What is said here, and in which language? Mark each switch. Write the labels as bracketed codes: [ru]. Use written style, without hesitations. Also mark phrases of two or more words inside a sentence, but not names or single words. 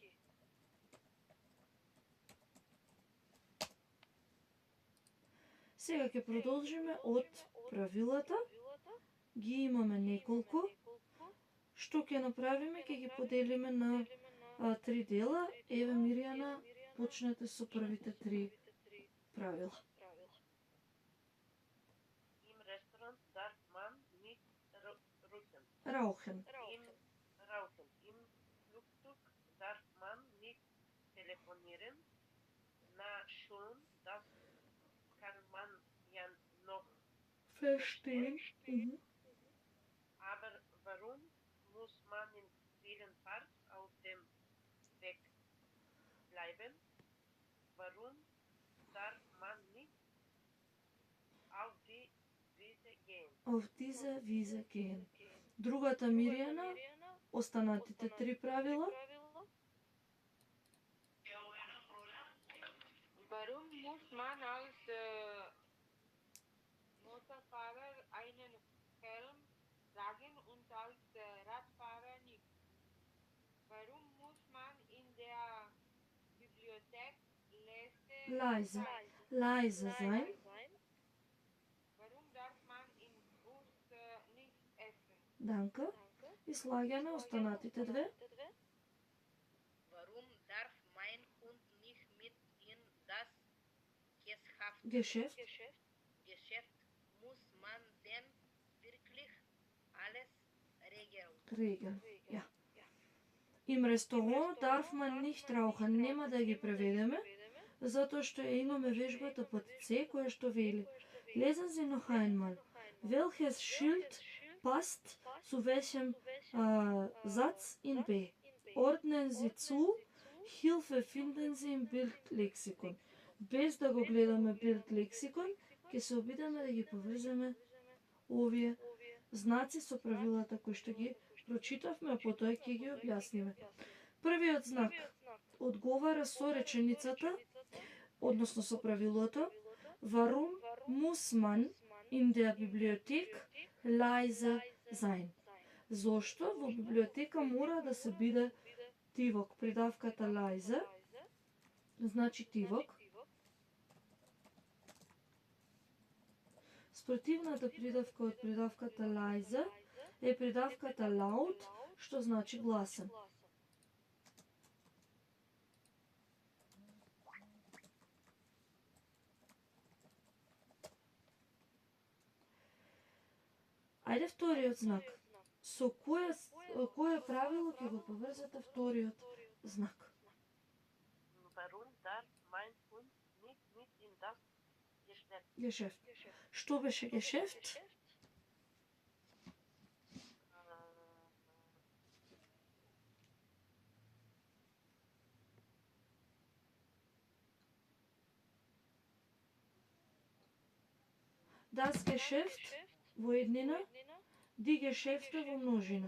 [mk] Сега ќе продолжиме од правилата. Ги имаме неколку. Што ќе направиме? Ќе ги поделиме на 3 дела. Еве, Мирјана, почнете со првите 3 правила. [de] Im Restaurant darf man nicht rauchen. Rauchen. Im Flugzeug darf man nicht telefonieren. Na schon, das kann man ja noch Verstehen. Aber warum muss man in vielen Parks auf dem Weg bleiben? Warum darf man nicht auf die Wiese gehen? Auf diese Wiese gehen. [mk] Другата Мирјана, останатите 3 правила. [de] Warum muss man als Motorfahrer einen Helm tragen und als Radfahrer nicht? Warum muss man in der Bibliothek Leise sein. Warum darf man im Bus nicht essen? Danke. [mk] И слагаме останатите 2. [de] Warum darf mein Hund nicht mit in das Geschäft. Geschäft? Muss man denn wirklich alles Regeln. Ja. Im Restaurant darf man nicht rauchen. [mk] Нема да ги преведеме, затоа што ја имаме вежбата под С, која што вели: [de] Lesen Sie noch einmal. Welches Schild passt zu welchem Satz in B? Ordnen Sie zu. Hilfe finden Sie im Bildlexikon. [mk] Без да го гледаме Bildlexikon, ќе се обидеме да ги поврземе овие знаци со правилата кои што ги прочитавме, а потоа ќе ги објасниме. Првиот знак одговара со реченицата, односно со правилото: [de] Warum muss man in der Bibliothek leise sein? [mk] Зошто во библиотека мора да се биде тивок? Придавката leise значи тивок. Спротивната придавка од придавката leise е придавката laut, што значи гласен. Ајде вториот знак. Со кое правило ќе го поврзате вториот знак? [de] Warum darf mein Hund nicht mit in das Geschäft? Geschäft. [mk] Што беше Geschäft? [de] Das Geschäft [mk] во еднина, [de] die Geschäfte [mk] во множина.